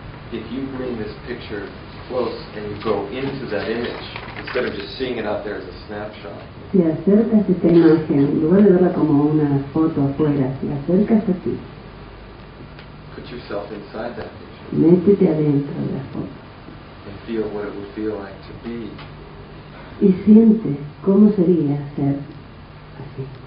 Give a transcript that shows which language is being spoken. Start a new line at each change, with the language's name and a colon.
English: If you bring this picture close and you go into that image, instead of just seeing it out there as a snapshot.
Spanish: Si acercas esta imagen, en lugar de verla como una foto afuera, si la acercas a ti,
English: put yourself inside that picture.
Spanish: Métete adentro de la foto.
English: And feel what it would feel like to be.
Spanish: Y siente cómo sería ser así.